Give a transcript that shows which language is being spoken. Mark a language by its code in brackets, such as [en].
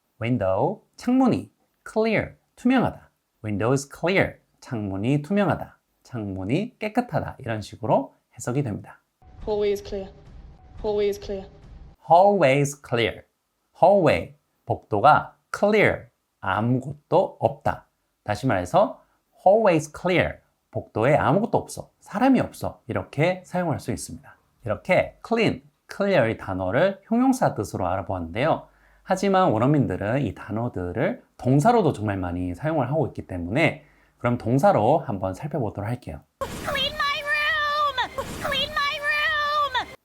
[ko] Window, 창문이 clear, 투명하다. [en] Window is clear. [ko] 창문이 투명하다. 창문이 깨끗하다. 이런 식으로 해석이 됩니다. [en] Hallway is clear. Hallway is clear. Hallway is clear. [ko] Hallway, 복도가 clear, 아무것도 없다. 다시 말해서 [en] hallway is clear. [ko] 복도에 아무것도 없어. 사람이 없어. 이렇게 사용할 수 있습니다. 이렇게 clean, clear 이 단어를 형용사 뜻으로 알아보았는데요. 하지만 원어민들은 이 단어들을 동사로도 정말 많이 사용을 하고 있기 때문에 그럼 동사로 한번 살펴보도록 할게요. [en] Clean my room! Clean my room!